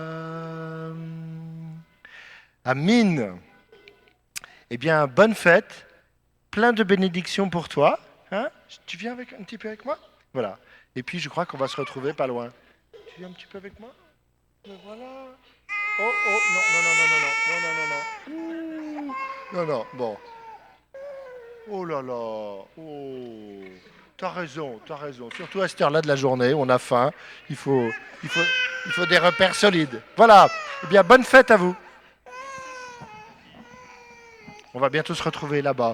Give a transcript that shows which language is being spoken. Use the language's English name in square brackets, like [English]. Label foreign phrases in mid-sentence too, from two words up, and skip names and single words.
[French] Amen. Eh bien, bonne fête, plein de bénédictions pour toi. Hein? Tu viens avec, un petit peu avec moi? Voilà. Et puis, je crois qu'on va se retrouver pas loin. Tu viens un petit peu avec moi? Me voilà. Oh, oh, non, non, non, non, non, non, non, non, non. Non, non, bon. Oh là là, oh. T'as raison, t'as raison. Surtout à cette heure-là de la journée, on a faim. Il faut des repères solides. Voilà. Eh bien, bonne fête à vous. On va bientôt se retrouver là-bas.